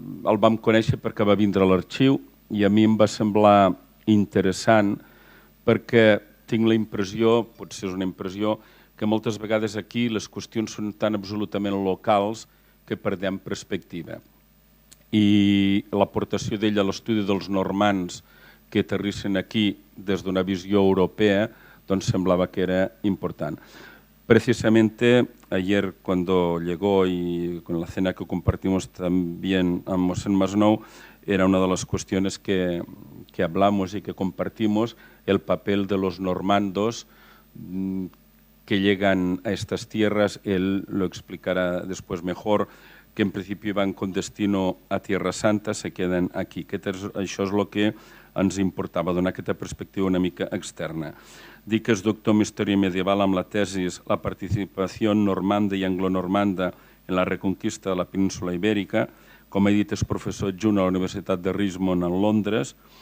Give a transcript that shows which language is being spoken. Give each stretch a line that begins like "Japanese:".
Catalan: El vam conèixer perquè va vindre a l'arxiu i a mi em va semblar interessant perquè tinc la impressió, potser és una impressió, que moltes vegades aquí les qüestions són tan absolutament locals que perdem perspectiva. I l'aportació d'ell a l'estudi dels normands que aterrissen aquí des d'una visió europea
Spanish: semblaba que era importante. Precisamente ayer cuando llegó y con la cena que compartimos también a Mossèn Masnou, era una de las cuestiones que hablamos y que compartimos, el papel de los normandos que llegan a estas tierras. Él lo explicará después mejor, que en principio iban con destino a Tierra Santa, se queden aquí.
Catalan: Això és el que ens importava, donar aquesta perspectiva una mica externa. Dic que és doctor en Història Medieval amb la tesis La participació normanda i anglonormanda en la reconquista de la península ibèrica. Com he dit, és professor adjunt a la Universitat de Richmond en Londres.